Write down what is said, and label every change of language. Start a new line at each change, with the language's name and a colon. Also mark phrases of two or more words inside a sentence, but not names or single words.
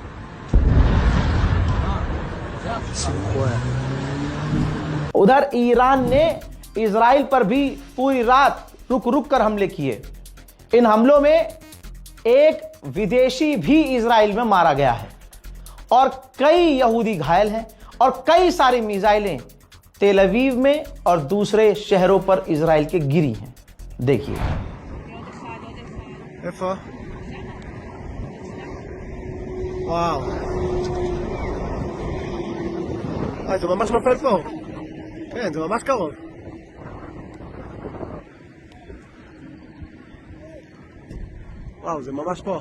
Hindi: उधर ईरान ने इजराइल पर भी पूरी रात रुक रुक कर हमले किए। इन हमलों में एक विदेशी भी इजराइल में मारा गया है और कई यहूदी घायल हैं और कई सारी मिसाइलें तेल अवीव में और दूसरे शहरों पर इजराइल के गिरी हैं। देखिए
Hebrew: וואו. זה ממש נופל פה. כן, זה ממש קרוב. וואו, זה ממש פה.